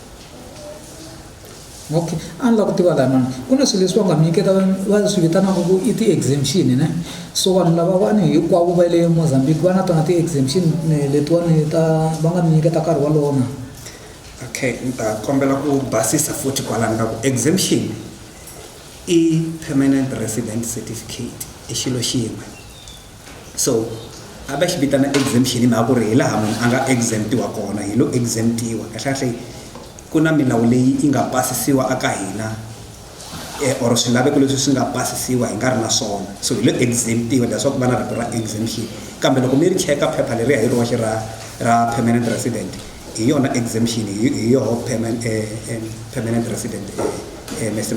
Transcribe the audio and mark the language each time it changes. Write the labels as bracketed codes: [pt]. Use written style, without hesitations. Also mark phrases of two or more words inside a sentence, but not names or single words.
[ts] okay a ni lava ku tiva lani ku na swilo leswi va nga mi nyiketa va swi vitanaka ku i ti-exemption ne so vanhu lava vani hinkwavo va le Mozambique va na tona ti-exemption letiwani va nga mi nyiketa nkarhi walowo na okay ni ta kombela ku basisa futhi kwalani ka ku exemption i [en] permanent resident certificate [ts] i xilo xin'we so a va xi vitana exemption hi mhaka ku ri hi laha munhu a nga exemptiwa kona hi lo exemptiwa kahlekahle ku na milawu leyi yi nga pasisiwa aka hina or swilaveko leswi swi nga pasisiwa hi nga ri na swona so hi lo exemptiwa leswaku va na rito ra exemption kambe loko mi ri cheka phepha leriya hi roxe ra [en] permanent resident [ts] hi yona exemption hi yoho [en] permanent resident [ts] Mr.